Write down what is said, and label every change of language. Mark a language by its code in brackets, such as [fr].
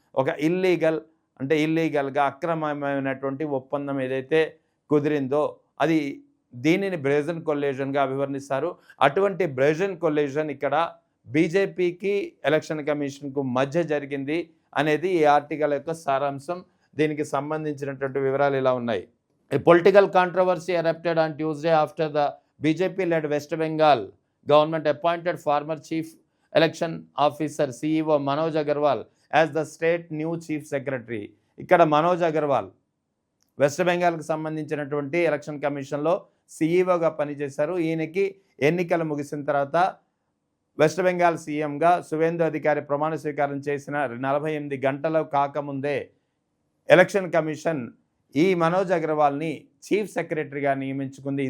[te] ఒక ఇల్లీగల్ అంటే ఇల్లీగల్గా అక్రమమైనటువంటి ఒప్పందం ఏదైతే కుదిరిందో అది దీనిని బ్రెజన్ కొల్యూషన్గా అభివర్ణిస్తారు. అటువంటి బ్రెజన్ కొల్యూషన్ ఇక్కడ బీజేపీకి ఎలక్షన్ కమిషన్కు మధ్య జరిగింది అనేది ఈ ఆర్టికల్ యొక్క సారాంశం. దీనికి సంబంధించినటువంటి వివరాలు ఇలా ఉన్నాయి. [en] A political controversy erupted on Tuesday after the BJP-led West Bengal government appointed former chief election officer CEO Manoj Agarwal as the state new chief secretary. [te] ఇక్కడ మనోజ్ అగర్వాల్ వెస్ట్ బెంగాల్కి సంబంధించినటువంటి ఎలక్షన్ కమిషన్లో సిఈఓగా పనిచేశారు. ఈయనకి ఎన్నికలు ముగిసిన తర్వాత వెస్ట్ బెంగాల్ సీఎంగా సువేందు అధికారి ప్రమాణ స్వీకారం చేసిన 48 గంటలు కాకముందే ఎలక్షన్ కమిషన్ ఈ మనోజ్ అగర్వాల్ని చీఫ్ సెక్రటరీగా నియమించుకుంది.